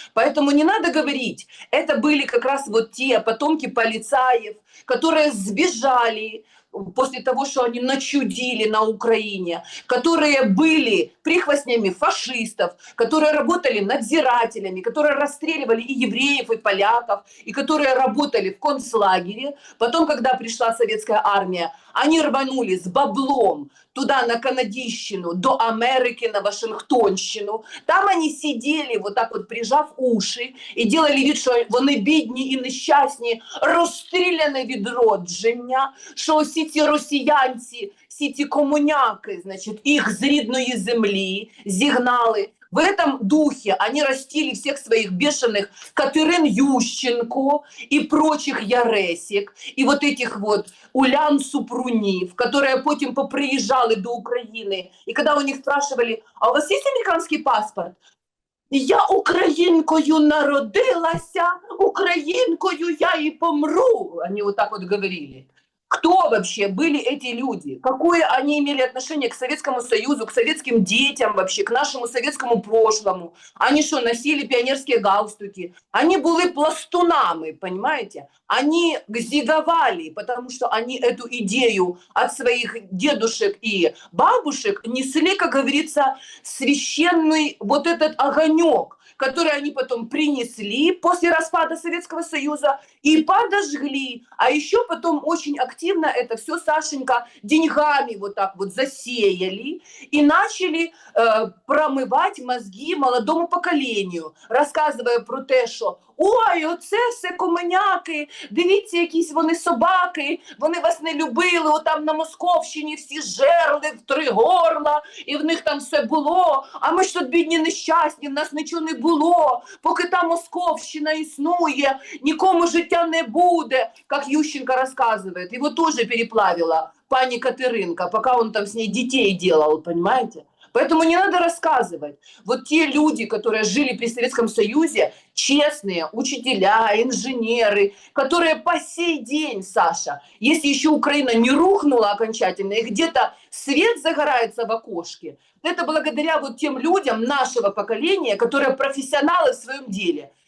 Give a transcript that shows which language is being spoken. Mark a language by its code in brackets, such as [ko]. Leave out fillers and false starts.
[ru] Поэтому не надо говорить, это были как раз вот те потомки полицаев, которые сбежали после того, что они начудили на Украине, которые были прихвостнями фашистов, которые работали надзирателями, которые расстреливали и евреев, и поляков, и которые работали в концлагере. Потом, когда пришла советская армия, они рванули с баблом туда на Канадийщину, до Америки, на Вашингтонщину. Там они сидели, вот так вот прижав уши, [uk] і делали вид, що вони бідні і нещасні, розстріляні від родження, що всі ці росіянці, всі ці комуняки, значить, їх з рідної землі зігнали. [ru] В этом духе они растили всех своих бешеных Катерин Ющенко и прочих яресек, и вот этих вот Улян Супрунів, которые [uk] потім поприїжджали до України. [ru] И когда у них спрашивали, а у вас есть американский паспорт? [uk] Я українкою народилася, українкою я и помру. [ru] Они вот так вот говорили. Кто вообще были эти люди? Какое они имели отношение к Советскому Союзу, к советским детям вообще, к нашему советскому прошлому? Они что, носили пионерские галстуки? Они были пластунами, понимаете? Они зиговали, потому что они эту идею от своих дедушек и бабушек несли, как говорится, священный вот этот огонек, который они потом принесли после распада Советского Союза и подожгли. А еще потом очень активно это все, Сашенька, деньгами вот так вот засеяли и начали промывать мозги молодому поколению, рассказывая про те, [uk] що ой, оце все комуняки, дивіться, якісь вони собаки, вони вас не любили, отам на Московщині всі жерли в три горла, і в них там все було, а ми ж тут бідні нещасні, в нас нічого не було, поки та Московщина існує, нікому життя не буде, як Ющенко розказує. Його теж переплавила пані Катеринка, [ru] пока он там с ней детей делал, понимаете? Поэтому не надо рассказывать. Вот те люди, которые жили при Советском Союзе, честные учителя, инженеры, которые по сей день, Саша, если еще Украина не рухнула окончательно, и где-то свет загорается в окошке, это благодаря вот тем людям нашего поколения, которые профессионалы в своем деле.